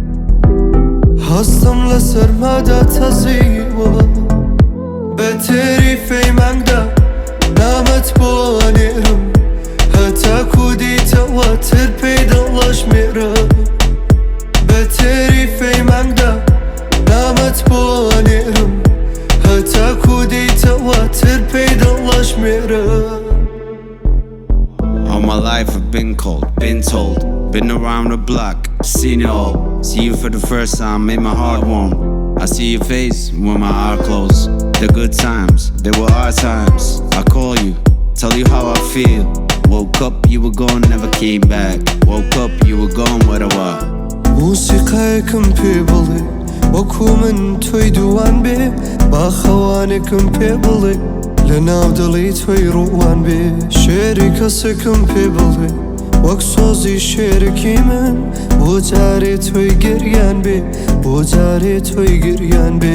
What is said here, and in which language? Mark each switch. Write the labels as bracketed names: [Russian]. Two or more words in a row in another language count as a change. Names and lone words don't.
[Central Kurdish] نەبێ هەستم لەسەر مادا تەزیوە بە تێریفەی مانگدا نامەت بۆ نێرم هەتاکو دیتەوە تر پێی دڵەشمێرە بە تێریفەی مانگدا نامەت بۆ نێرم هەتاکو دیتەوە تر پێی دڵەشمێرە. [English] All my life I've been cold, been told, been around the block, seen it all. See you for the first time, made my heart warm. I see your face when my eyes close. The good times, they were our times. I call you, tell you how I feel. Woke up, you were gone, never came back. Woke up, you were gone, what I was. [Central Kurdish] موسیقایەکم پێ بڵێ وەکو من تۆی دووان بێ با خەوانێکم پێ بڵێ لە ناو دڵی تۆی ڕووان بێ شێری کەسێکم پێ بڵێ وەک سۆزی شێرەکی من بۆ جارێ تۆی گریان بێ بۆ جارێ تۆی گریان بێ.